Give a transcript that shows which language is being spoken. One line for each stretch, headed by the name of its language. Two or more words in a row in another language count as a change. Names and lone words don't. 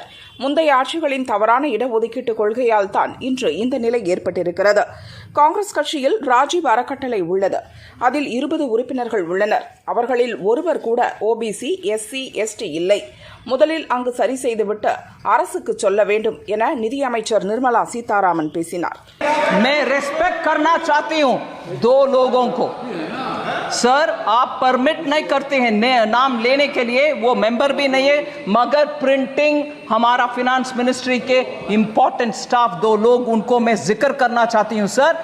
Tamil: முந்தைய ஆட்சிகளின் தவறான இடஒதுக்கீட்டு கொள்கையால் தான் இன்று இந்த நிலை ஏற்பட்டிருக்கிறது. காங்கிரஸ் கட்சியில் ராஜீவ் அறக்கட்டளை உள்ளது. அதில் 20 உறுப்பினர்கள் உள்ளனர். அவர்களில் ஒருவர் கூட ஓபிசி, எஸ்சி, எஸ்டி இல்லை. முதலில் அங்கு சரி செய்துவிட்டு அரசுக்கு சொல்ல வேண்டும் என நிதியமைச்சர் நிர்மலா சீதாராமன் பேசினார்.
Hindi: मैं रेस्पेक्ट करना चाहती हूं 2 लोगों को, सर आप परमिट नहीं करते हैं नाम लेने के लिए, वो मेंबर भी नहीं है, मगर प्रिंटिंग हमारा
English: finance ministry
Hindi: के
English: important staff
Hindi: 2 लोग, उनको मैं जिक्र करना चाहती हूं सर।